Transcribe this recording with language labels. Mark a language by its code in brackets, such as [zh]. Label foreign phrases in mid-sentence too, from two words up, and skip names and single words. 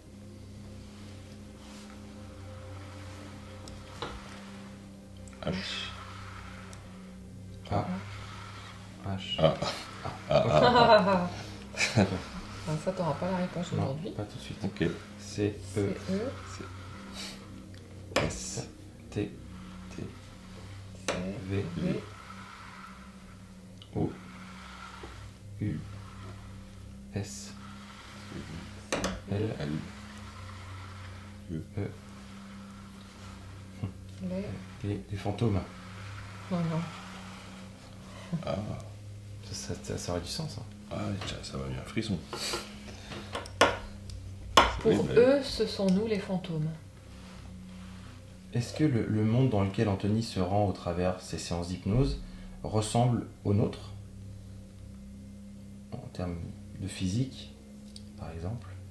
[fr] H, A, H, A, Ah, ça, t'auras pas la réponse non, aujourd'hui. pas tout de suite. ok, C, C, E, E, S, T, T, C, V, V, O, U, S, L, L, E, les fantômes. Non, non. A, Ça aurait du sens. Hein. ah, tiens, ça m'a mis un frisson. Pour Oui, bah, eux, ce sont nous les fantômes. Est-ce que le monde dans lequel Anthony se rend au travers ces séances d'hypnose ressemble au nôtre en termes de physique, par exemple?